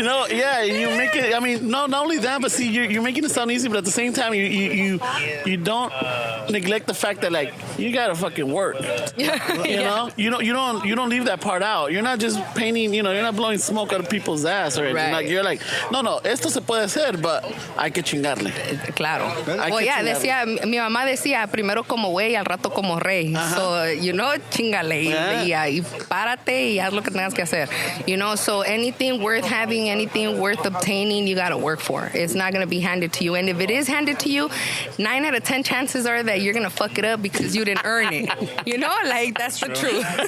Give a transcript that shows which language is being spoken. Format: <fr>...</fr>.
<en>You know, yeah, you make it. I mean, no, not only that, but see, you're making it sound easy, but at the same time, you don't neglect the fact that like you gotta fucking work. You know, you don't leave that part out. You're not just painting. You know, you're not blowing smoke out of people's ass or anything. Right. Like you're like, no,</en> <es>esto se puede hacer,</es> <en>but</en> <es>hay que chingarle. Claro.</es> <en>Well, yeah,</en> <es>decía, mi mamá decía, primero como güey, al rato como rey.</es> <en>So, you know,</en> <es>chingale y párate y haz lo que tengas que hacer.</es> <en>You know, so anything worth having, anything worth obtaining, you got to work for. It's not going to be handed to you. And if it is handed to you, 9 out of 10 chances are that you're going to fuck it up because you didn't earn it. You know, like, that's the truth.</en>